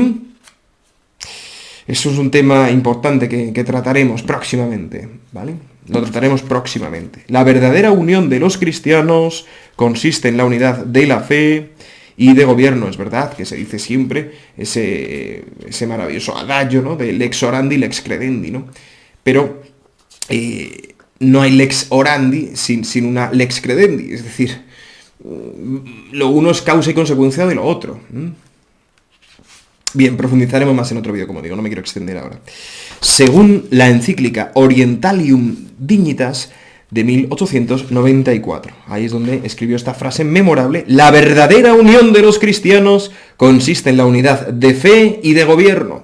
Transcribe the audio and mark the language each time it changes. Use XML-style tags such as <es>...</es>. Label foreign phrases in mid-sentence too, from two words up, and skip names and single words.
<es>Eso es un tema importante que trataremos próximamente, ¿vale? Lo trataremos próximamente. La verdadera unión de los cristianos consiste en la unidad de la fe y de gobierno. Es verdad que se dice siempre ese maravilloso adagio, ¿no?</es> <la>De lex orandi, lex credendi,</la> <es>¿no? Pero no hay</es> <la>lex orandi</la> <es>sin una</es> <la>lex credendi.</la> <es>Es decir, lo uno es causa y consecuencia de lo otro. Bien, profundizaremos más en otro vídeo, como digo, no me quiero extender ahora. Según la encíclica Orientalium Dignitas de 1894, ahí es donde escribió esta frase memorable: la verdadera unión de los cristianos consiste en la unidad de fe y de gobierno.</es>